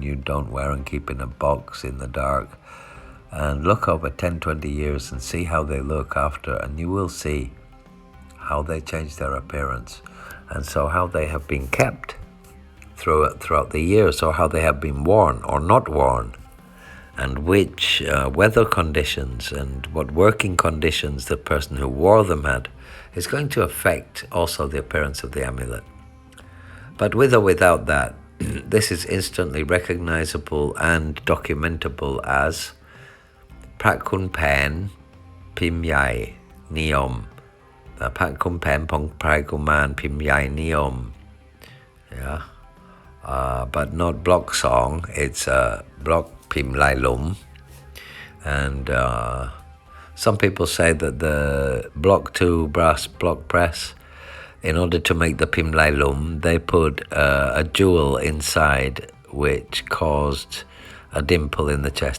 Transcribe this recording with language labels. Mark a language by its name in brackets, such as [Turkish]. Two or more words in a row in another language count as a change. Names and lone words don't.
[English] you don't wear and keep in a box in the dark, and look over 10-20 years and see how they look after, and you will see how they change their appearance, and so how they have been kept throughout the years, or how they have been worn or not worn, and which weather conditions and what working conditions the person who wore them had is going to affect also the appearance of the amulet. But with or without that, this is instantly recognizable and documentable as Khun Phaen Prai Kumarn Khun Phaen Prai Kumarn Pim Lai Hlum. Yeah, but not block song. It's block Pim Lai Hlum, and some people say that the block 2 brass block press, in order to make the Pim Lai Hlum, they put a jewel inside which caused a dimple in the chest.